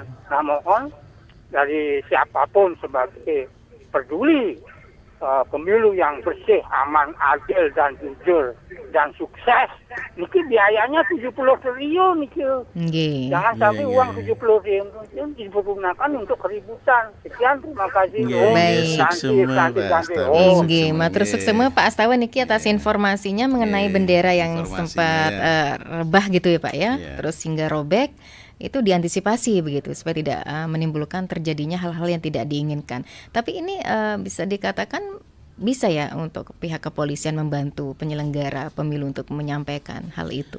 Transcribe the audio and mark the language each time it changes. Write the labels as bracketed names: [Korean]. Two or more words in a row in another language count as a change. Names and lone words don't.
[Indonesian] Nah, mohon dari siapapun sebagai peduli pemilu yang bersih, aman, adil dan jujur dan sukses. Niki biayanya 70 triliun niki. Jangan sampai uang 70 triliun digunakan untuk keributan. Sekian, terima kasih. [Balinese] Nggih, matur suksema [Indonesian] Pak Astawa niki atas informasinya mengenai bendera yang sempat rebah gitu ya Pak ya. Terus hingga robek. Itu diantisipasi begitu supaya tidak menimbulkan terjadinya hal-hal yang tidak diinginkan. Tapi ini bisa dikatakan bisa ya untuk pihak kepolisian membantu penyelenggara pemilu untuk menyampaikan hal itu.